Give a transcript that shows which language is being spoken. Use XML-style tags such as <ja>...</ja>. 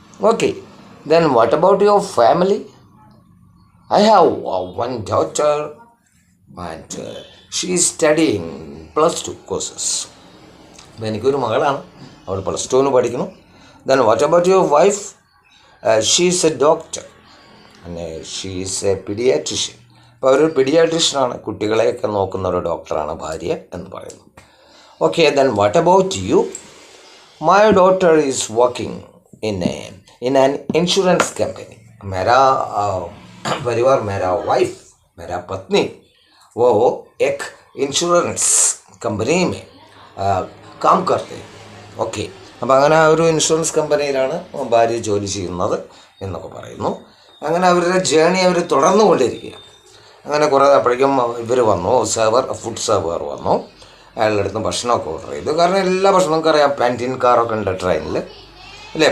<en>Okay, then what about your family? I have one daughter, and she is studying +2 courses.</en> <ml>എനിക്കൊരു മകളാണ്, അവൾ +2 പഠിക്കുന്നു.</ml> <en>Then what about your wife? She is a doctor and she is a pediatrician.</en> <ml>അപ്പോൾ അവരൊരു പീഡിയാട്രിഷ്യനാണ്, കുട്ടികളെയൊക്കെ നോക്കുന്ന ഒരു ഡോക്ടറാണ് ഭാര്യ എന്ന് പറയുന്നു.</ml> <en>Okay, then what about you? My daughter is working in an insurance company.</en> <hi>मेरा परिवार, मेरा वाइफ, मेरा पत्नी, वो एक इंश्योरेंस कंपनी में काम करते हैं.</hi> <ml>ഓക്കെ, അപ്പോൾ അങ്ങനെ ഒരു ഇൻഷുറൻസ് കമ്പനിയിലാണ് ഭാര്യ ജോലി ചെയ്യുന്നത് എന്നൊക്കെ പറയുന്നു. അങ്ങനെ അവരുടെ ജേണി അവർ തുടർന്നുകൊണ്ടിരിക്കുക. അങ്ങനെ കുറേ അപ്പോഴേക്കും ഇവർ വന്നു, ഫുഡ് സെർവർ വന്നു. അയാളുടെ അടുത്ത് ഭക്ഷണമൊക്കെ ഓർഡർ ചെയ്തു. കാരണം എല്ലാ ഭക്ഷണവും നമുക്കറിയാം, പാൻറ്റീൻ കാറൊക്കെ ഉണ്ട് ട്രെയിനിൽ, അല്ലേ?</ml>